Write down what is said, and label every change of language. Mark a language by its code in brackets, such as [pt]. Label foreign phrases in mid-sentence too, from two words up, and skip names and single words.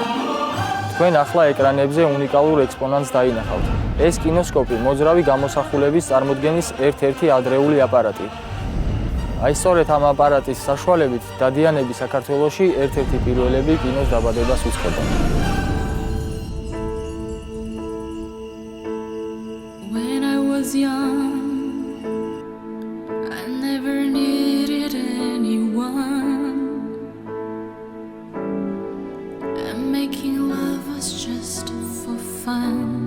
[ka] თქვენ ახლა ეკრანებზე უნიკალურ ექსპონატს დაინახავთ. ეს კინოსკოპი მოძრავი გამოსახულების წარმოდგენის ერთ-ერთი ადრეული აპარატი. აი სწორედ ამ აპარატის საშუალებით დადიანები საქართველოში ერთ-ერთი პირველები კინოს დაბადებას უცხებენ. [en] When I was young, I never needed anyone. And making love was just for fun.